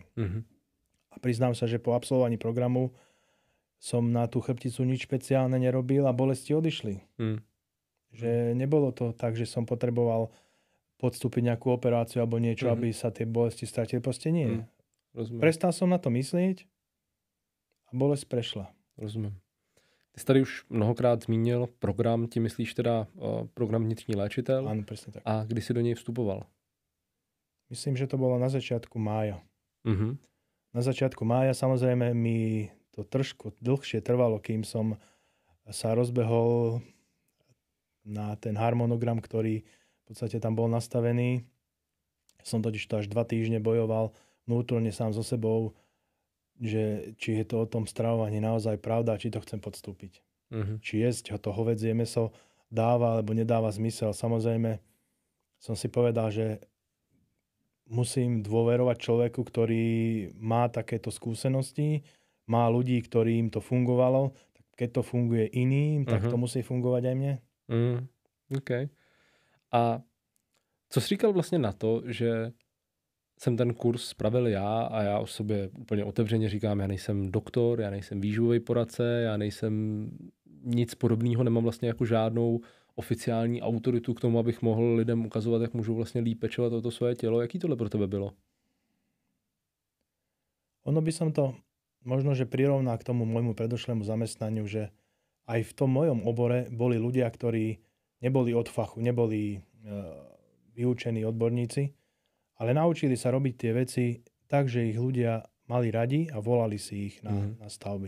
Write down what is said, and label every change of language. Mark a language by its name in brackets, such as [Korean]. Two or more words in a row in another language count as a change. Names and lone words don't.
[Slovak] A priznám sa, že po absolvovaní programu som na tú chrbticu nič špeciálne nerobil a bolesti odišli. Že nebolo to tak, že som potreboval podstúpiť nejakú operáciu alebo niečo, aby sa tie bolesti stratili. Proste nie. Prestal som na to myslieť a bolesť prešla. [Czech] Rozumím. Ty jsi tady už mnohokrát zmínil program, tím myslíš teda program Vnitřní léčitel? [Slovak] Áno, presne tak. [Czech] A kdy si do něj vstupoval? [Slovak] Myslím, že to bolo na začiatku mája. Na začiatku mája samozrejme mi to trošku dlhšie trvalo, kým som sa rozbehol na ten harmonogram, ktorý v podstate tam bol nastavený. Som totiž to až 2 týždne bojoval vnútorne sám so sebou, že či je to o tom stravovaní naozaj pravda, či to chcem podstúpiť. Či jesť to hovädzie mäso dáva alebo nedáva zmysel. Samozrejme som si povedal, že musím dôverovať človeku, ktorý má takéto skúsenosti, má ľudí, ktorým to fungovalo. Keď to funguje iným, tak to musí fungovať aj mne. [Czech] OK. A co jsi říkal vlastně na to, že jsem ten kurz spravil já a já o sobě úplně otevřeně říkám, já nejsem doktor, já nejsem výživový poradce, já nejsem nic podobného, nemám vlastně jako žádnou oficiální autoritu k tomu, abych mohl lidem ukazovat, jak můžou vlastně líp pečovat o to svoje tělo. Jaký tohle pro tebe bylo? [Slovak] Ono by som to možno, že prirovná k tomu môjmu predošlému zamestnaniu, že aj v tom mojom obore boli ľudia, ktorí neboli od fachu, neboli vyučení odborníci, ale naučili sa robiť tie veci tak, že ich ľudia mali radi a volali si ich na stavby.